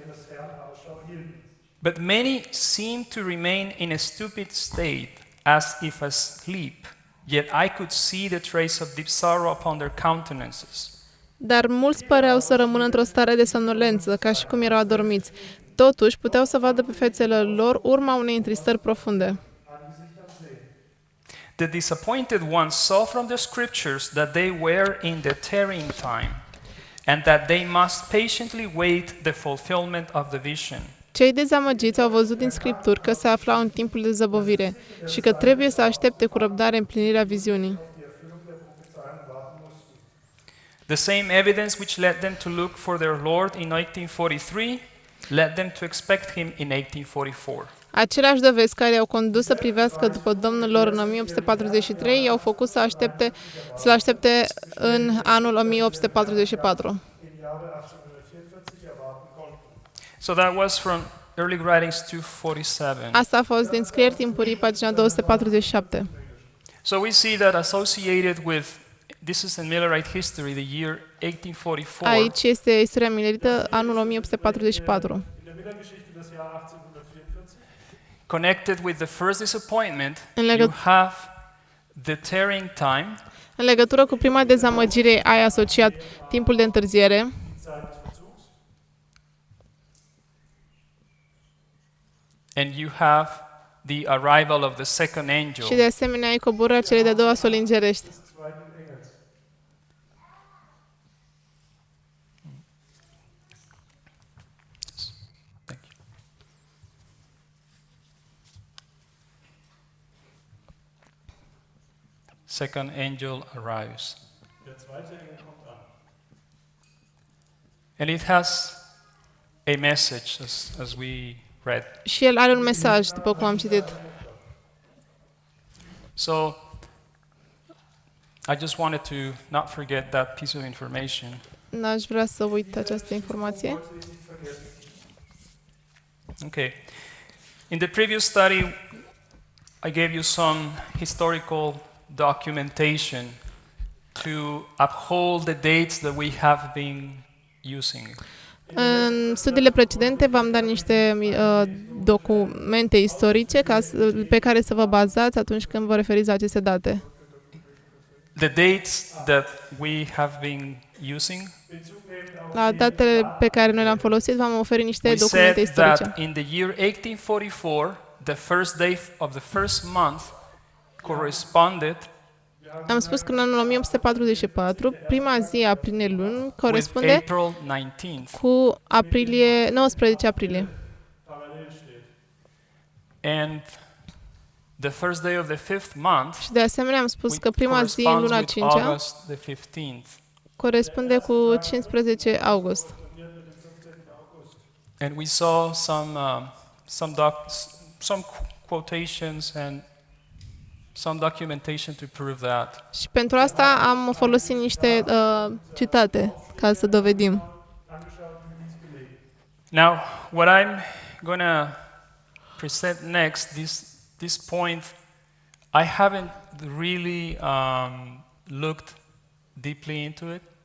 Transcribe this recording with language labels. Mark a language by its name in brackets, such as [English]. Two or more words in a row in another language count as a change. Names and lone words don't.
[English] But many seemed to remain in a stupid state, as if asleep, yet I could see the trace of deep sorrow upon their countenances. [Romanian] Dar mulți păreau să rămână într-o stare de somnolență, ca și cum erau adormiți. Totuși, puteau să vadă pe fețele lor urma unei întristări profunde. [English] The disappointed ones saw from the scriptures that they were in the tearing time, and that they must patiently wait the fulfillment of the vision. [Romanian] Cei dezamăgiți au văzut din Scripturi că se aflau în timpul de zăbovire și că trebuie să aștepte cu răbdare împlinirea viziunii. [English] The same evidence which led them to look for their Lord in 1843 led them to expect him in 1844. [Romanian] Aceleași dovezi care i-au condus să privească după Domnul lor în 1843 i-au făcut să-L aștepte în anul 1844. [English] So that was from Early Writings 247. [Romanian] Asta a fost din Scrieri Timpurii, pagina 247. [English] So we see that associated with, this is in Millerite history, the year 1844. [Romanian] Aici este istoria milerită, anul 1844. [English] Connected with the first disappointment, [Romanian] În [English] you [Romanian] legătură [English] have the tearing time, [Romanian] În legătură cu prima dezamăgire, ai asociat timpul de întârziere [English] and you have the arrival of the second angel. [Romanian] și de asemenea ai coborârea celei de-a doua soli îngerești. [English] Thank you. Second angel arrives. And it has a message, as we read. [Romanian] Și el are un mesaj, după cum am citit. [English] So, I just wanted to not forget that piece of information. [Romanian] N-aș vrea să uit această informație. [English] Okay. In the previous study, I gave you some historical documentation to uphold the dates that we have been using. [Romanian] În studiile precedente v-am dat niște documente istorice pe care să vă bazați atunci când vă referiți la aceste date. [English] The dates that we have been using, [Romanian] La datele pe care noi le-am folosit, v-am oferit niște [English] we [Romanian] documente [English] said that [Romanian] istorice. [English] in the year 1844, the first day of the first month corresponded [Romanian] Am spus că în anul 1844, prima zi a aprinei luni [English] with [Romanian] corespunde [English] April 19th. [Romanian] cu 19 aprilie. [English] And the first day of the fifth month [Romanian] Și de asemenea am spus că prima zi în [English] corresponds [Romanian] luna [English] with [Romanian] 5-a [English] August the 15th. [Romanian] corespunde cu 15 august. [English] And we saw some quotations and some documentation to prove that. [Romanian] Și pentru asta am folosit niște citate ca să dovedim. [English] Now, what I'm going to present next, this point, I haven't really looked deeply into it.